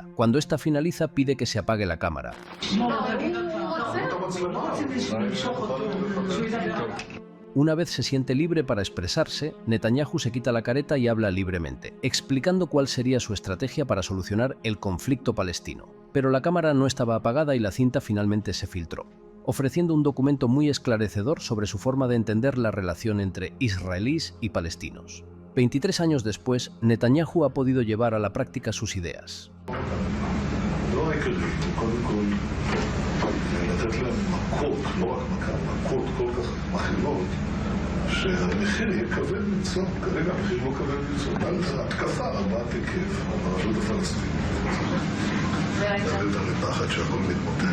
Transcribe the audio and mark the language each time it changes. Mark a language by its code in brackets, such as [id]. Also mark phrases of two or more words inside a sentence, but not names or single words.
[es] Cuando esta finaliza, pide que se apague la cámara. Una vez se siente libre para expresarse, Netanyahu se quita la careta y habla libremente, explicando cuál sería su estrategia para solucionar el conflicto palestino. Pero la cámara no estaba apagada y la cinta finalmente se filtró, ofreciendo un documento muy esclarecedor sobre su forma de entender la relación entre israelíes y palestinos. 23 años después, Netanyahu ha podido llevar a la práctica sus ideas. [he] שהמחיר יהיה כבד מצוא, כרגע המחיר לא כבד מצוא, על התקפה רבת היקף על הרשות הפלסטינית. להביא אותה לפחד שהכל מתמוטט.